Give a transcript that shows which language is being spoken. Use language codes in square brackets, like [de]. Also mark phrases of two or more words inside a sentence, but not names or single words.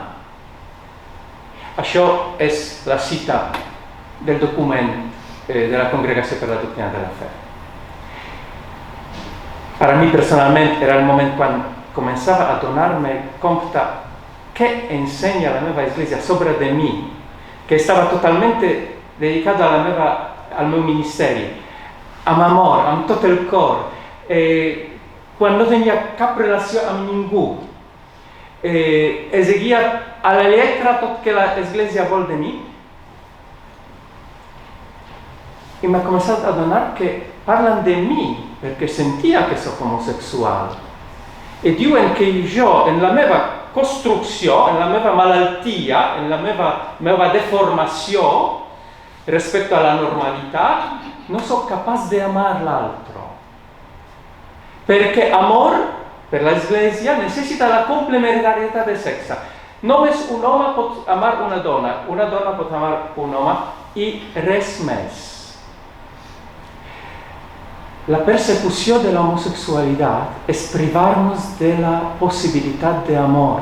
[ca] Això és la cita del document de la Congregació per la Doctrina de la Fe. Per a mi personalment era el moment quan començava a donar-me compte què ensenya la meva Església sobre de mi, que estava totalmente dedicato al meu ministeri, amb amor, amb tot el cor, quan no tenia cap relació amb ningú, seguia a la lletra tot que l'Església vol de mi, i m'ha començat a donar que parlen de mi perquè sentia que soc homosexual e diuen que jo, en la meva construcció, en la meva malaltia, en la meva deformació [it] rispetto alla normalità, non sono capace di amare l'altro. [ca] Perché amor, per l'Església, necessita la complementarietà del sexe. Només un home pot amar una dona pot amar un home i res més. La persecució de la homosexualitat és privar-nos de la possibilitat de amor.